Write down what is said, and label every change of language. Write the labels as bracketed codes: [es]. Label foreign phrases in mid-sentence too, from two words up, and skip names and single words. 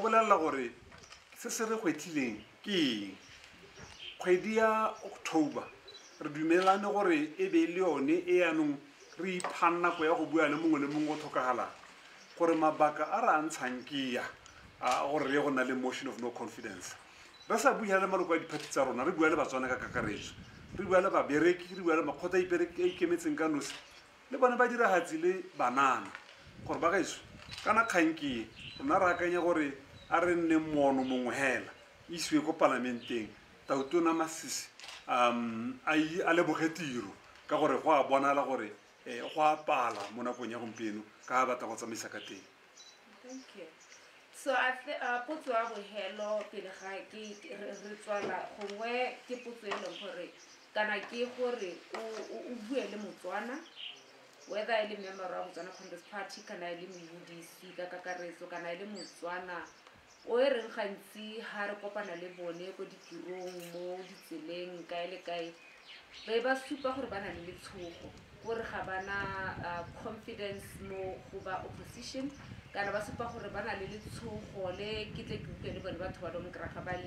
[tn] bolelela gore se se re kgwetlhileng ke eng kgwedi ya October re dumelane gore e be le yone e yanong re iphanna nako ya go bua le mongwe le mongwe o tlhokagalang gore mabaka a re a ntshang ke ya a gore re go na le [en] motion of no confidence [tn] re sa bua le maloko a diphathi tsa rona re bua le batswana ka kakaretso re bua le babereki re bua le makgotla a ikemetseng ka nosi le bone ba diragatsi le banana gore ba gaetso kana kganke rona re akanya gore a re nne moono mongwe hela isiwe ko parlamenteng Tautona Masisi a leboge tiro ka gore go a bonala gore go a pala mo nakong ya gompieno ka ba batla go tsamaisa ka teng. [en] Thank you. [tn] So potso ya bohelo pele ga ke re tswala gongwe ke potso e leng gore kana ke gore o bue le Motswana whether e le member wa Botswana Congress Party kana e le UDC ka kakaretso kana e le Motswana o e reng gantsi ha re kopana le bone go ditirong mo ditseleng kae le kae ba supa gore bana le letshogo gore ga bana confidence mo go ba opposition kana ba supa gore bana le letshogo le kitle ke le bone batho ba dong kra ga